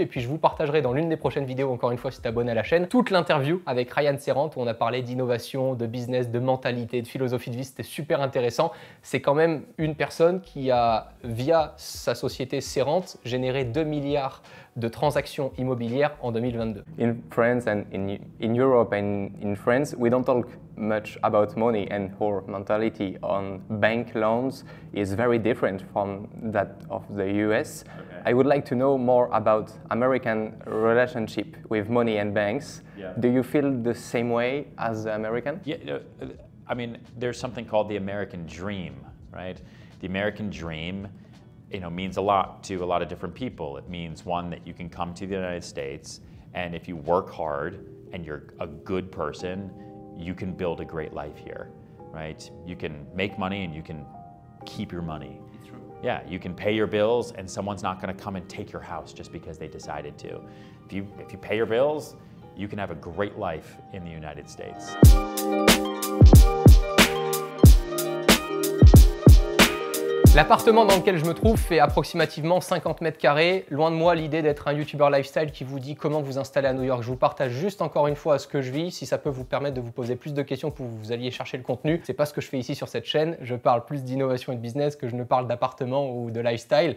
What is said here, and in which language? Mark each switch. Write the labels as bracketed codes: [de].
[fr] Et puis, je vous partagerai dans l'une des prochaines vidéos, encore une fois, si tu es abonné à la chaîne, toute l'interview avec Ryan Serrante où on a parlé d'innovation, de business, de mentalité, de philosophie de vie. C'était super intéressant. C'est quand même une personne qui a, via sa société Serrante, généré 2 milliards de transactions immobilières en 2022. [en] In France and in Europe and in France, we don't talk much about money, and our mentality on bank loans is very different from that of the US. Okay. I would like to know more about American relationship with money and banks. Yeah. Do you feel the same way as the American? Yeah, I mean, there's something called the American dream, right? The American dream, means a lot to a lot of different people. It means, one, that you can come to the United States, and if you work hard and you're a good person, you can build a great life here, right? You can make money and you can keep your money. It's true. Yeah, you can pay your bills and someone's not gonna come and take your house just because they decided to. If you pay your bills, you can have a great life in the United States. [fr] L'appartement dans lequel je me trouve fait approximativement 50 mètres carrés. Loin de moi l'idée d'être un YouTuber lifestyle qui vous dit comment vous installer à New York. Je vous partage juste encore une fois ce que je vis, si ça peut vous permettre de vous poser plus de questions pour que vous alliez chercher le contenu. C'est pas ce que je fais ici sur cette chaîne. Je parle plus d'innovation et de business que je ne parle d'appartement ou de lifestyle.